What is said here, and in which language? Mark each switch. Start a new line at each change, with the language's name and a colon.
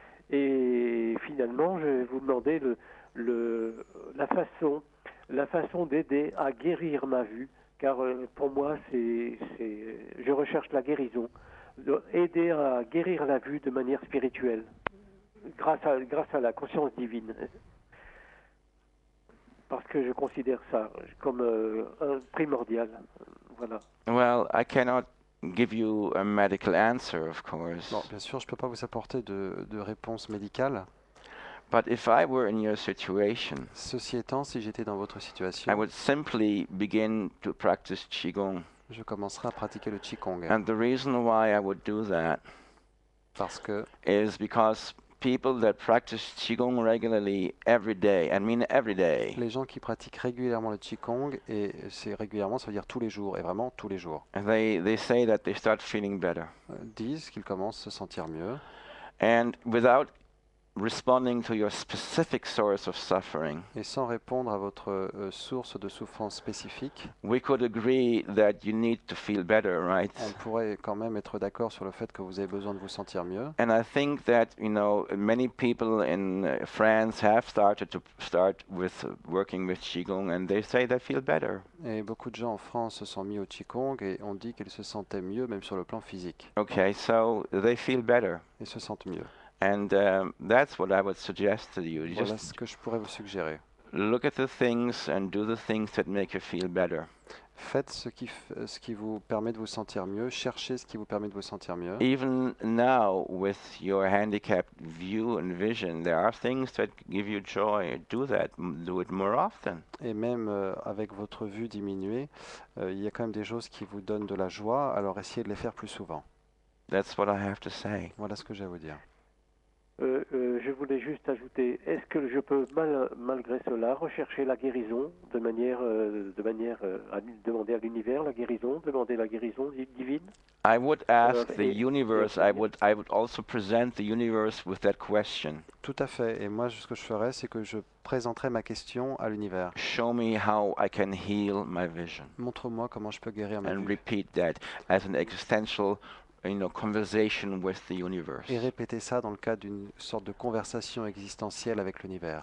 French: Et finalement, je vais vous demander la façon d'aider à guérir ma vue, car pour moi, je recherche la guérison, aider à guérir la vue de manière spirituelle, grâce à la conscience divine. Parce que je considère ça comme un primordial. Voilà.
English: Well, I cannot give you a medical answer, of course.
French: Bon, bien sûr, je ne peux pas vous apporter de réponse médicale.
English: But if I were in your situation,
French: Ceci étant, si j'étais dans votre
English: I
French: situation,
English: would simply begin to practice Qigong.
French: je commencerai à pratiquer le Qigong.
English: And the reason why I would do that
French: Parce que
English: is because people that practice Qigong regularly every day, I mean every day,
French: les gens qui pratiquent régulièrement le Qigong, et c'est régulièrement, ça veut dire tous les jours, et vraiment tous les jours,
English: they say that they start feeling better.
French: disent qu'ils commencent à se sentir mieux.
English: And without responding to your specific source of suffering,
French: Et sans répondre à votre source de souffrance spécifique,
English: we could agree that you need to feel better, right?
French: on pourrait quand même être d'accord sur le fait que vous avez besoin de vous sentir mieux.
English: And I think that, many people in France have started with working with Qigong, and they say they feel better.
French: Et beaucoup de gens en France se sont mis au Qigong et ont dit qu'ils se sentaient mieux, même sur le plan physique.
English: Okay, so they feel better.
French: Ils se sentent mieux.
English: And that's what I would suggest to you.
French: Voilà
English: Just
French: ce que je pourrais vous suggérer.
English: look at the things and do the things that make you feel better.
French: Faites ce qui vous permet de vous sentir mieux, cherchez ce qui vous permet de vous sentir mieux.
English: Even now, with your handicapped view and vision, there are things that give you joy. Do that. Do it more often.
French: Et même avec votre vue diminuée, il y a quand même des choses qui vous donnent de la joie, alors essayez de les faire plus souvent.
English: That's what I have to say. Voilà ce que j'ai à vous dire.
French: Je voulais juste ajouter, est-ce que je peux malgré cela rechercher la guérison de manière à demander à l'univers la guérison, demander la guérison divine?
English: I would ask the
French: et-
English: universe.
French: et-
English: I would also present the universe with that question.
French: Tout à fait. Et moi, ce que je ferais, c'est que je présenterai ma question à l'univers.
English: Show me how I can heal my vision,
French: Montre-moi comment je peux guérir ma
English: and
French: vue.
English: repeat that as an existential, conversation with the universe.
French: Et répétez ça dans le cadre d'une sorte de conversation existentielle avec l'univers.